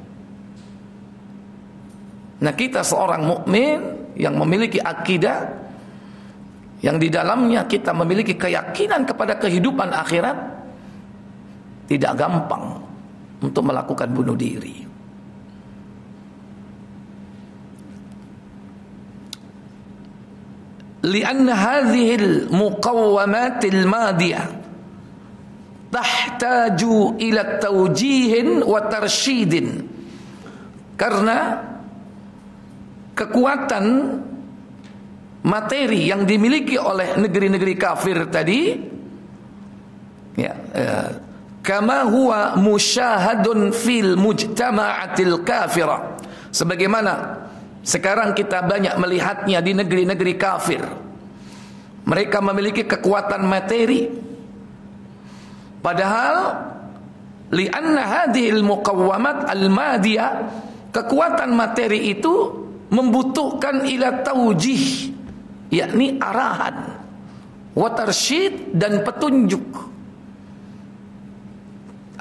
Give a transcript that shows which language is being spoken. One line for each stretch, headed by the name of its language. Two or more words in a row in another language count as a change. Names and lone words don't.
Indonesian: Nah, kita seorang mukmin yang memiliki akidah, yang di dalamnya kita memiliki keyakinan kepada kehidupan akhirat, tidak gampang untuk melakukan bunuh diri.
Arabic: لأن هذه المقومات المادية تحتاج إلى توجيه وترشيد.
Indonesian: Karena kekuatan materi yang dimiliki oleh negeri-negeri kafir tadi,
Arabic: ya, كما هو مشاهد في المجتمعات الكافرة,
Indonesian: sebagaimana sekarang kita banyak melihatnya di negeri-negeri kafir. Mereka memiliki kekuatan materi, padahal
Arabic: لأن هذه المقومات المادية,
Indonesian: kekuatan materi itu membutuhkan
Arabic: إلى توجيه,
Indonesian: yakni arahan,
Arabic: وترشيد,
Indonesian: dan petunjuk.